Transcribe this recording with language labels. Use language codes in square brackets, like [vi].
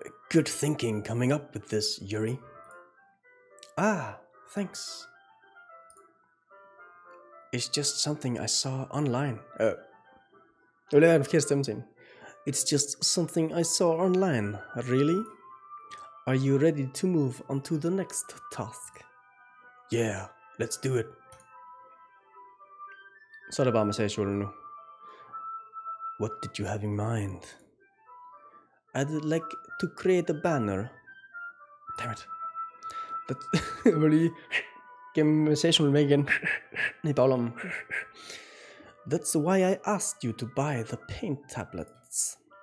[en] Good thinking coming up with this, Yuri. Thanks. It's just something I saw online. [da] Jeg vil lave en forkert stemme til hende. [en] It's just something I saw online. Really? Are you ready to move on to the next task? Yeah, let's do it. [da] Så er det bare massageolien nu. [en] What did you have in mind? I'd like to create a banner. Damn it. [da] Jeg må lige gemme massageolien med igen. I baglommen. [en] That's why I asked you to buy the paint tablets.